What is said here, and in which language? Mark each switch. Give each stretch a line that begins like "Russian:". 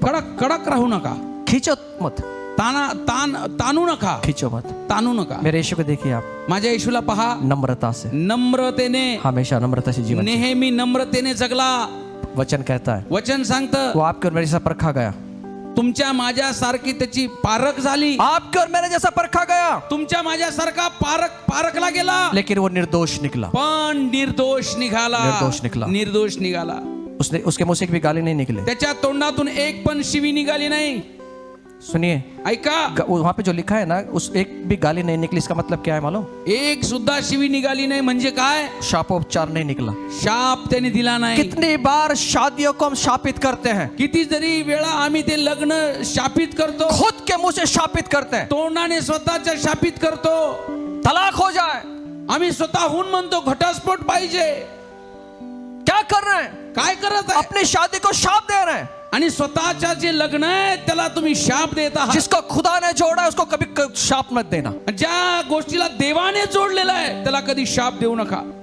Marathi: कडक कडक राहू नका.
Hindi: खींचो मत.
Marathi: ताणू नका.
Hindi: खींचो मत.
Marathi: ताणू नका.
Hindi: मेरे यीशु को देखिए आप.
Marathi: माझ्या येशूला पहा.
Hindi: नम्रता से,
Marathi: नम्रतेने,
Hindi: हमेशा नम्रता से जीवन.
Marathi: नेहमी नम्रतेने जगला.
Hindi: वचन कहता है
Marathi: वचन सांगतं
Hindi: वो आपके और मेरे जैसा परखा गया.
Marathi: तुमच्या माझ्या सारखी त्याची पारख झाली.
Hindi: आपके और मेरे जैसा परखा गया,
Marathi: तुमच्या माझ्या सारखा पारखला गेला,
Hindi: लेकिन वो निर्दोष निकला.
Marathi: पण निर्दोष निघाला. निर्दोष निघाला. निर्दोष निघाला.
Hindi: उसके मुंह से एक भी गाली नहीं निकले.
Marathi: त्याच्या तोंडातून एक पण शिवी निघाली नाही.
Hindi: सुनिए,
Marathi: ऐका,
Hindi: वहां पे जो लिखा है ना, उस एक भी गाली नहीं निकली, इसका मतलब क्या है मालूम.
Marathi: एक सुद्धा शिवी निघाली नाही म्हणजे काय.
Hindi: शापोपचार नहीं निकला.
Marathi: शाप त्याने दिला नाही.
Hindi: कितनी बार शादियों को हम शापित करते हैं.
Marathi: किती जरी वेळा आम्ही ते लग्न शापित करतो.
Hindi: खुद के मुंह से शापित करते हैं.
Marathi: तोंडाने स्वतःच्या शापित करतो.
Hindi: तलाक हो जाए.
Marathi: आम्ही स्वतःहून म्हणतो घटस्फोट पाहिजे.
Hindi: क्या कर रहे हैं.
Marathi: काय करत आहे.
Hindi: अपनी शादी को शाप दे रहे हैं.
Marathi: आणि स्वतःच्या जे लग्न आहे त्याला तुम्ही शाप देत आहात.
Hindi: जिसको खुदा ने जोड़ा है उसको कभी शाप मत देना.
Marathi: ज्या गोष्टीला देवाने जोडलेला आहे त्याला कधी शाप देऊ नका.